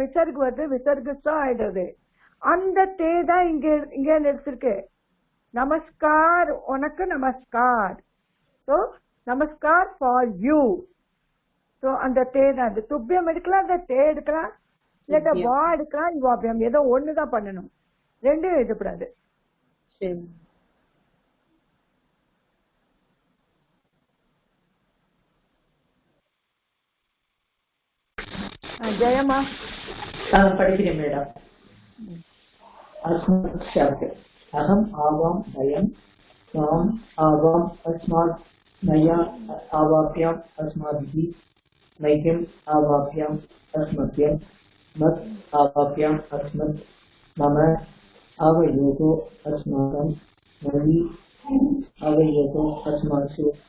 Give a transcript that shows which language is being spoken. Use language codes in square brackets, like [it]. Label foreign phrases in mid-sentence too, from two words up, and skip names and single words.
[ta] விசர்கு வருது விசர்கு ஆயிடுறது அந்த தே தான் இங்க எடுத்திருக்கு நமஸ்கார் உனக்கு நமஸ்கார் ஸோ நமஸ்கார் [en] for you [ta] ஸோ அந்த தே தான் அந்த துப்பியம் எடுக்கலாம் அந்த தே எடுக்கலாம் இல்லாட்ட வா எடுக்கலாம் யுவாபியம் ஏதோ ஒண்ணுதான் பண்ணணும் ரெண்டும் எழுதப்படாது ஜெயமா படிக்கிறேன் மேடம் [sa] अस्मत् शब्द अहम आवां वयं त्वाम् आवाम् अस्मात् मया आवाभ्याम् अस्माभिः मह्यम् आवाभ्याम् अस्मभ्यं मत् आवाभ्याम् अस्मत् मम आवयोः अस्माकं मयि आवयोः अस्मासु